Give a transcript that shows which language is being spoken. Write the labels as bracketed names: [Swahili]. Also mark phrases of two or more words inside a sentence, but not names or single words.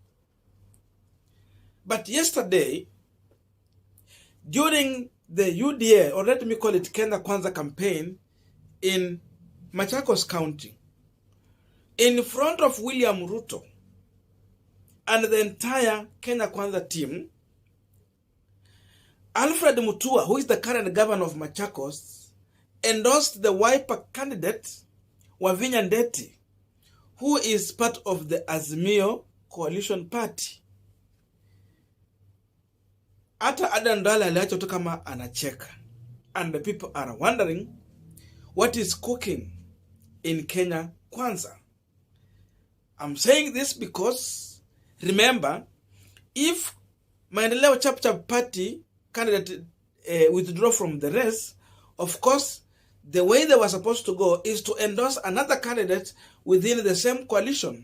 [English] But yesterday, during the UDA, or let me call it Kenya Kwanza campaign in Machakos County, in front of William Ruto and the entire Kenya Kwanza team, Alfred Mutua, who is the current governor of Machakos, endorsed the Wiper candidate, WAVINYA NDETI, who is part of the Azimio coalition party. [Swahili] Ata Adandala aliacho tu kama anacheka. [English] And the people are wondering what is cooking in Kenya Kwanza. I'm saying this because, remember, if Maendeleo Chap party candidate withdraw from the race, of course, the way they were supposed to go is to endorse another candidate within the same coalition.